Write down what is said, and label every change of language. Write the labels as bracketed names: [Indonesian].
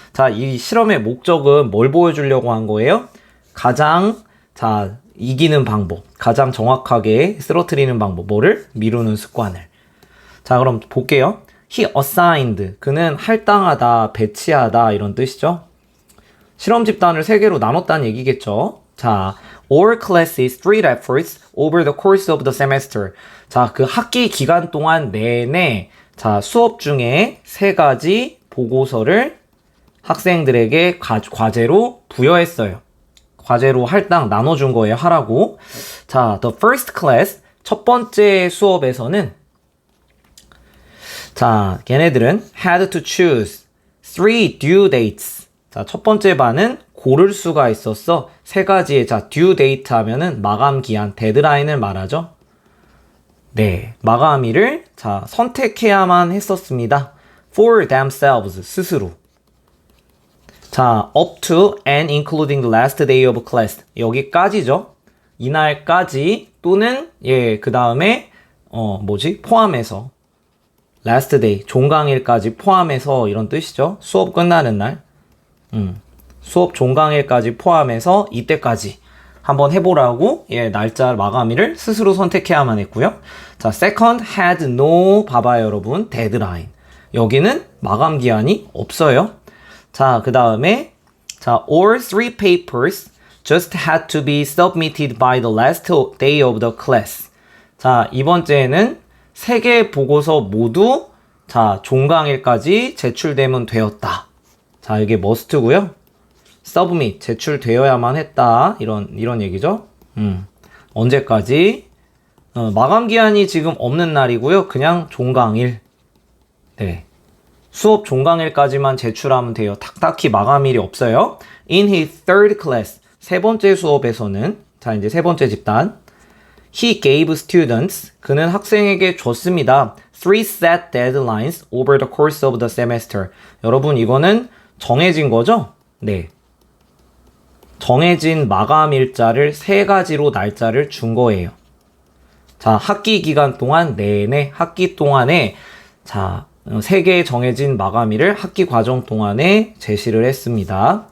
[Korean] 자, 이 실험의 목적은 뭘 보여주려고 한 거예요? 가장, 자, 이기는 방법, 가장 정확하게 쓰러뜨리는 방법, 뭐를? 미루는 습관을. 자, 그럼 볼게요. [English] He assigned, [Korean] 그는 할당하다, 배치하다, 이런 뜻이죠. 실험 집단을 3개로 나눴다는 얘기겠죠. [English] 자, all classes 3 efforts over the course of the semester. [Korean] 자, 그 학기 기간 동안 내내, 자, 수업 중에 3가지 보고서를 학생들에게 과제로 부여했어요. 과제로 할당 나눠준 거예요. 하라고. [English] 자, the first class, [Korean] 첫 번째 수업에서는, [English] 자, [Korean] 걔네들은 [English] had to choose 3 due dates. [Korean] 자, 첫 번째 반은 고를 수가 있었어. 3가지의, 자, due date 하면은 마감 기한, 데드라인을 말하죠. 네, 마감일을, 자, 선택해야만 했었습니다. [English] for themselves, [Korean] 스스로. [English] 자, up to and including the last day of class. [Korean] 여기까지죠. 이날까지 또는 그 다음에 포함해서 last day, 종강일까지 포함해서 이런 뜻이죠. 수업 끝나는 날. 수업 종강일까지 포함해서 이때까지 한번 해보라고 날짜 마감일을 스스로 선택해야만 했고요. 자, [English] second had no [Korean] 봐봐요 여러분. [English] deadline. [Korean] 여기는 마감 기한이 없어요. 자, 그 다음에 자, [English] all three papers just had to be submitted by the last day of the class. [Korean] 자, 이번째는 세 개 보고서 모두 자, 종강일까지 제출되면 되었다. 자, 이게 must고요. submit 제출되어야만 했다. 이런 얘기죠. 언제까지? 마감 기한이 지금 없는 날이고요. 그냥 종강일. 네. 수업 종강일까지만 제출하면 돼요. 딱히 마감일이 없어요. [English] In his third class. [Korean] 세 번째 수업에서는 자, 이제 세 번째 집단. [English] He gave students. [Korean] 그는 학생에게 줬습니다. [English] Three set deadlines over the course of the semester. [Korean] 여러분, 이거는 정해진 거죠? 네. 정해진 마감 일자를 세 가지로 날짜를 준 거예요. 자, 학기 기간 동안 내내 학기 동안에 자, 세 개의 정해진 마감일을 학기 과정 동안에 제시를 했습니다.